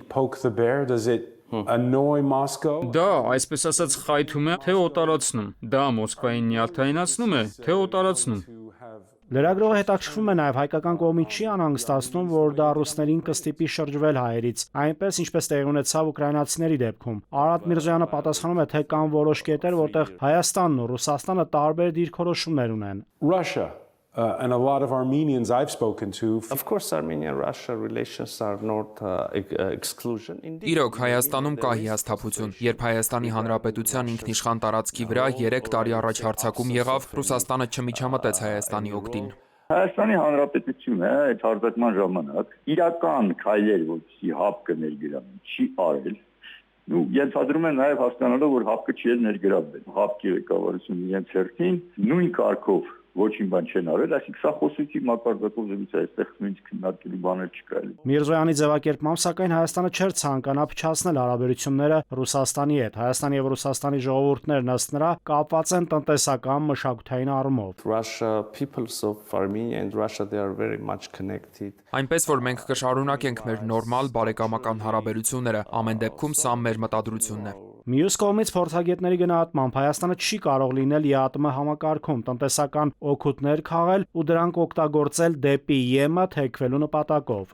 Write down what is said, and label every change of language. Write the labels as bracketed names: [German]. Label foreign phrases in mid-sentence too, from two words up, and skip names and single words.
[Armenian] Դա, այսպես ասած, խայթում է, թե օտարացնում։ Դա Մոսկվային նյարդայնացնում է, թե օտարացնում։ Լրագրողը հետաքրքրվում է նաև հայկական կողմի չի անհանգստացնում, որ դա ռուսներին կստիպի շրջվել հայերից, այնպես ինչպես տեղի ունեցավ ուկրաինացիների դեպքում։ Արարատ Միրզոյանը պատասխանում է, թե կան որոշ կետեր, որտեղ Հայաստանն ու Ռուսաստանը տարբեր դիրքորոշումներ ունեն։ [English] And a lot of Armenians I've spoken to. Of course, Armenia-Russia relations are not exclusion. [Armenian] Իրոք Հայաստանում կա հիասթափություն, երբ Հայաստանի Հանրապետության ինքնիշխան տարածքի վրա 3 տարի առաջ հարձակում եղավ, Ռուսաստանը չմիջամտեց Հայաստանի օգտին։ Հայաստանի Հանրապետությունը այդ հարձակման ժամանակ իրական քայլեր, որպեսզի հապկը ներգրավի, չի արել։ Ենթադրում են նաև հասկանալով, որ հապկը չի ներգրավվել։ Հապկի ղեկավարությունը իրենց հերթին նույն կարգով ոչինչ բան չեն արել, այսինքն սա խոսույցի մակարդակով զրույց է, այստեղ նույնիսկ քննարկելու բաներ չկա։ Միրզոյանի ձևակերպմամբ, սակայն Հայաստանը չէր ցանկանա փչացնել հարաբերությունները Ռուսաստանի հետ։ Հայաստանի եւ Ռուսաստանի ժողովուրդներն ըստ նրա կապված են տնտեսական, մշակութային առումով։ [English] Russia, peoples of Armenia and Russia, they are very much connected. [Armenian] Այնպես որ մենք կշարունակենք մեր նորմալ բարեկամական հարաբերությունները, ամեն դեպքում սա մեր մտադրությունն է։ Մյուս կողմից փորձագետների գնահատմամբ Հայաստանը չի կարող լինել ԵԱՏՄ համակարգում տնտեսական օգուտներ քաղել ու դրանք օգտագործել դեպի ԵՄ թեքվելու նպատակով։